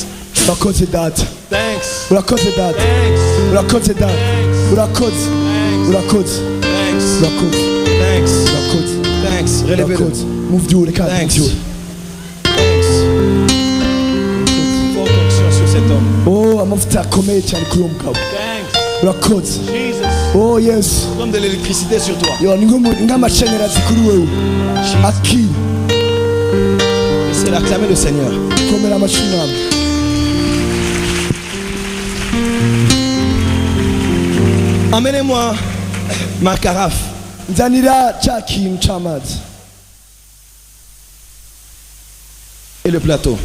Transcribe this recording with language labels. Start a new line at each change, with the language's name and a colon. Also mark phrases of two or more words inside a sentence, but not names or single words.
Kinyarwanda: urakoze data.
English: Thanks.
Kinyarwanda: urakoze data.
English: Thanks.
Kinyarwanda: urakoze data. urakoze. urakoze.
English: Thanks.
Kinyarwanda: urakoze.
English: Thanks.
Kinyarwanda: urakoze.
English: Thanks. Relevez-le.
Kinyarwanda: urakoze. muvyure kandi
English: Thanks.
Kinyarwanda: muvyure.
English: Thanks.
French: Forte onction sur cet homme.
Kinyarwanda: oh amavuta akomeye cyane kuri uwo mugabo.
English: Thanks.
Kinyarwanda: urakoze.
English: Jesus.
Kinyarwanda: oh yesu.
French: Comme de l'électricité sur toi.
Kinyarwanda: yo ni nk'amashanyarazi kuri wewe. akiri
French: C'est d'acclamer le Seigneur.
Kinyarwanda: komera amashyi nawe.
French: Emmenez-moi ma carafe.
Kinyarwanda: nzanira cya kintu cy'amazi
French: Et le plateau.